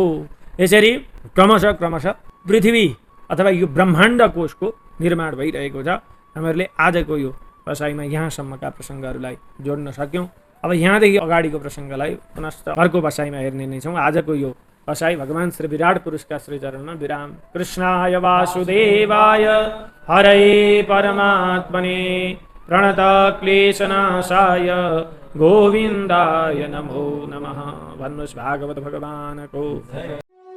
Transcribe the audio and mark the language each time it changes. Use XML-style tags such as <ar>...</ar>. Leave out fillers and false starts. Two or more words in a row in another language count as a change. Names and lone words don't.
<ne>यसरी क्रमशः क्रमशः पृथ्वी अथवा यो ब्रह्माण्ड कोशको निर्माण भइरहेको छ। हामीहरूले आजको यो बसाइमा यहाँसम्मका प्रसङ्गहरूलाई जोड्न सक्यौँ। अब यहाँदेखि अगाडिको प्रसङ्गलाई पुनश्च अर्को बसाइमा हेर्ने नै छौँ। आजको यो बसाई भगवान श्री विराट पुरुषका श्री चरणमा विराम।</ne> <sa>कृष्णाय वासुदेवाय हरये परमात्मने प्रणत क्लेशनाशाय गोविन्दाय नमो नमः।</sa> <ne>भन्नुहोस् भागवत भगवानको</ne>